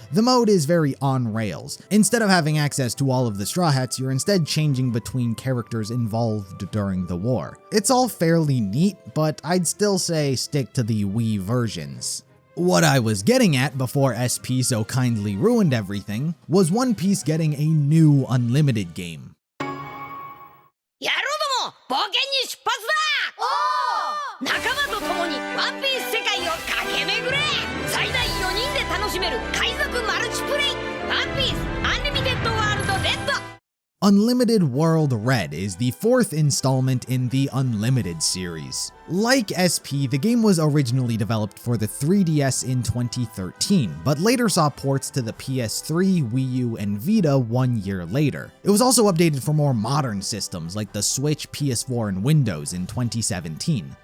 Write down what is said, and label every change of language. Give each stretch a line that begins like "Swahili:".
English: The mode is very on rails. Instead of having access to all of the Straw Hats, you're instead changing between characters involved during the war. It's all fairly neat, but I'd still say stick to the Wii versions. What I was getting at before SP so kindly ruined everything was One Piece getting a new Unlimited game.
Japanese: 野郎ども、冒険に出発だ！仲間と共にワンピース世界を駆け巡れ！最大4人で楽しめる海賊マルチプレイ！ワンピースアンリミテッドワールドレッド！
English: Unlimited World Red is the fourth installment in the Unlimited series. Like SP, the game was originally developed for the 3DS in 2013, but later saw ports to the PS3, Wii U, and Vita 1 year later. It was also updated for more modern systems like the Switch, PS4, and Windows in 2017.